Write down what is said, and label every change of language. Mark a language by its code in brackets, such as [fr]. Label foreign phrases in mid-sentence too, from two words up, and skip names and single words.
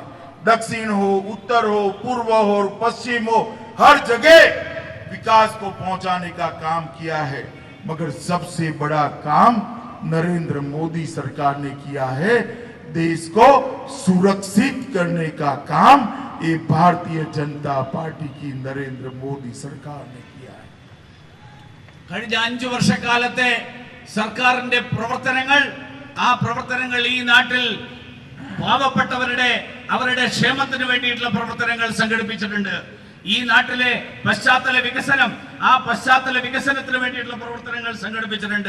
[hi] दक्षिण हो, उत्तर हो, पूर्व हो, पश्चिम हो, हर जगह विकास को पहुंचाने का काम किया है. मगर सबसे बड़ा काम नरेंद्र मोदी सरकार ने किया है, देश को सुरक्षित करने का काम ये भारतीय जनता पार्टी की नरेंद्र मोदी सरकार ने किया है. [ml] കഴിഞ്ഞ 5 വർഷക്കാലത്തെ സർക്കാരിന്റെ പ്രവർത്തനങ്ങൾ, ആ പ്രവർത്തനങ്ങൾ ഈ നാട്ടിൽ പാവപ്പെട്ടവരുടെ അവരുടെ ക്ഷേമത്തിന് വേണ്ടിയിട്ടുള്ള പ്രവർത്തനങ്ങൾ സംഘടിപ്പിച്ചിട്ടുണ്ട്. ഈ നാട്ടിലെ പശ്ചാത്തല വികസനം, ആ പശ്ചാത്തല വികസനത്തിന് വേണ്ടിയിട്ടുള്ള പ്രവർത്തനങ്ങൾ സംഘടിപ്പിച്ചിട്ടുണ്ട്.